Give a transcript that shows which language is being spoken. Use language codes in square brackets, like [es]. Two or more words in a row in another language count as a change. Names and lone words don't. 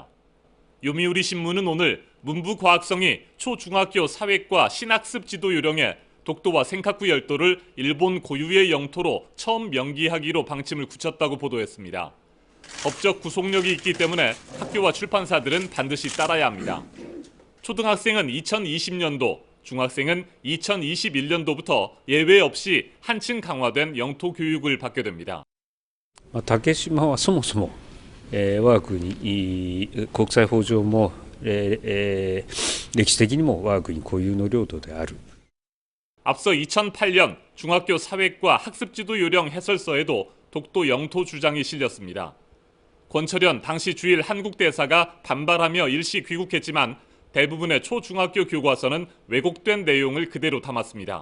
[ko] 요미우리 신문은 오늘 문부과학성이 초중학교 사회과 신학습 지도 요령에 독도와 센카쿠 열도를 일본 고유의 영토로 처음 명기하기로 방침을 굳혔다고 보도했습니다. 법적 구속력이 있기 때문에 학교와 출판사들은 반드시 따라야 합니다. 초등학생은 2020년도, 중학생은 2021년도부터 예외 없이 한층 강화된 영토 교육을 받게 됩니다. [ja] 竹島はそもそも我が国国際法上も歴史的にも我が国固有の領土である。 [ko] 앞서 2008년 중학교 사회과 학습지도 요령 해설서에도 독도 영토 주장이 실렸습니다. 권철현 당시 주일 한국 대사가 반발하며 일시 귀국했지만 대부분의 초중학교 교과서는 왜곡된 내용을 그대로 담았습니다.